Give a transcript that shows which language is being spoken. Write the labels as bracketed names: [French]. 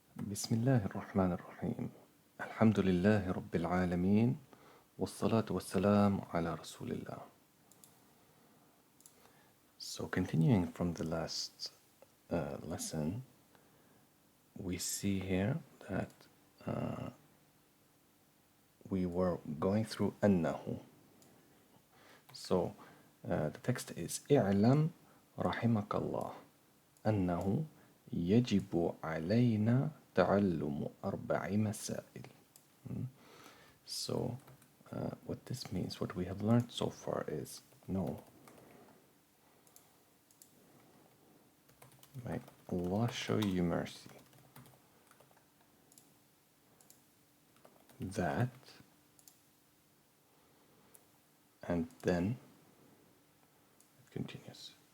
[Arabic] بسم الله الرحمن الرحيم الحمد لله رب العالمين والصلاة والسلام على رسول الله. [English] So continuing from the last lesson, we see here that we were going through أنه. So the text is [Arabic] اعلم رحمك الله أنه يجب علينا تعلم أربع مسائل. [English] So what this means, what we have learned so far is, no, may Allah show you mercy, that, and then it continues.